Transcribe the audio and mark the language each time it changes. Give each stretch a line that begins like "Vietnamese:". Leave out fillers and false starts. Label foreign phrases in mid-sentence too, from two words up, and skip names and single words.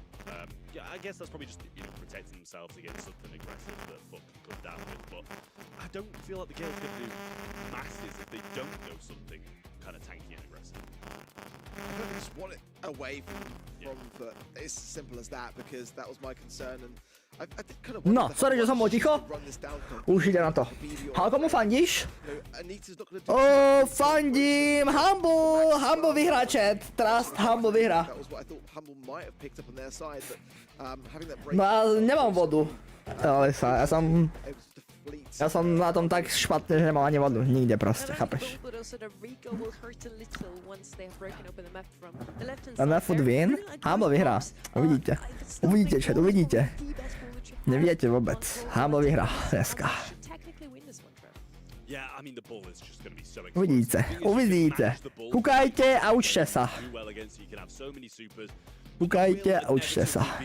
English: Yeah, I guess that's probably just, protecting themselves against something aggressive that Foot can come down with. But I don't feel like the Gale's going to do masses if they don't go something kind of tanky and aggressive. I just want it away from Foot. It's as simple as that, because that was my concern. And I did kind of No, sorry,
Slovak: že som bol ticho. Už ide na to. Ale komu fandíš? Fandím Humble vyhrá chat. Trust, Humble vyhrá. No a nemám vodu. Ale ja som na tom tak špatne, že nemám ani vodu. Nikde proste, chápeš? Ten
English: left foot win?
Slovak: Humble vyhrá. Uvidíte. Uvidíte chat, uvidíte. Neviete vôbec. Humble vyhrá dneska. Uvidíte. Kúkajte a učte sa. Kúkajte a učte sa.